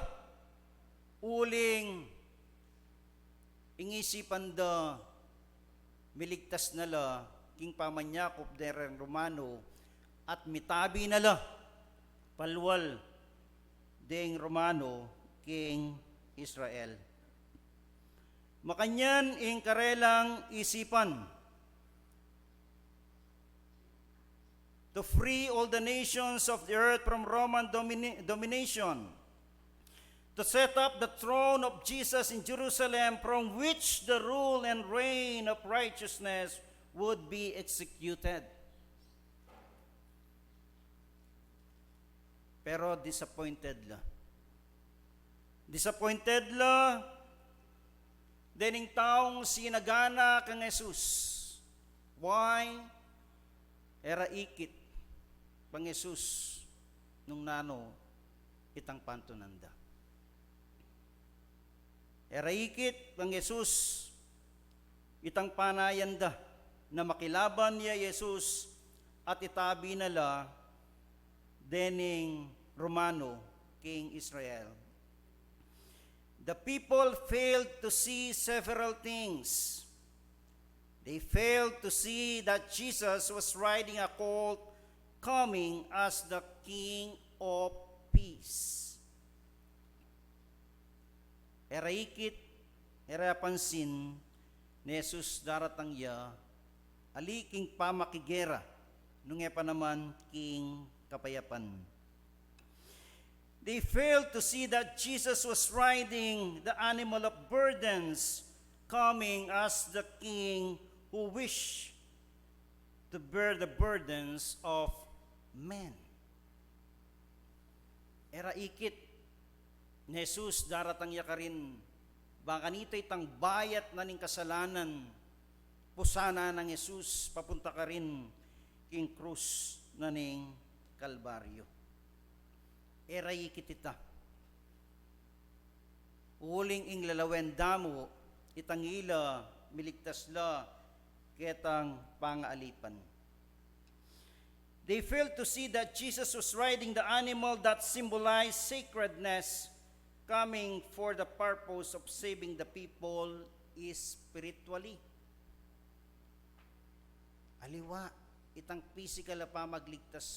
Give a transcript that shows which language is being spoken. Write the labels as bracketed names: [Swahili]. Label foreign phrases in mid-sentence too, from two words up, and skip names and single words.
[Pampanga] Uling ingisipan da miligtas na la king pamanyakob deng Romano at mitabi na la palwal deng Romano king Israel. Makanyan ing karelang isipan [English] to free all the nations of the earth from Roman domination, to set up the throne of Jesus in Jerusalem from which the rule and reign of righteousness would be executed. [Pampanga] Pero disappointed la. Disappointed la dening taong sinagana kang Jesus. [English] Why? [Pampanga] Era ikit pang Jesus nung nano itang pantunanda. Era ikit pang Jesus itang panayanda na makilaban niya Jesus at itabi nala dening Romano king Israel. [English] The people failed to see several things. They failed to see that Jesus was riding a colt coming as the King of Peace. [Pampanga] Era ikit, era pansin, ni Jesus daratang ya, aliking pamakigera, nung pa naman king kapayapan. [English] They failed to see that Jesus was riding the animal of burdens, coming as the King who wished to bear the burdens of men. [Pampanga] Era ikit, ni Jesus daratang ya karin, baka nito itang bayat na ning kasalanan, pusana ng Jesus, papunta ka rin king krus na ning Kalbaryo. Era ikit ita. Uling ing lalawen damo, itang ila, miligtas la, ketang pangaalipan. [English] They failed to see that Jesus was riding the animal that symbolized sacredness, coming for the purpose of saving the people spiritually. [Pampanga] Aliwa, itang physical na pamagligtas.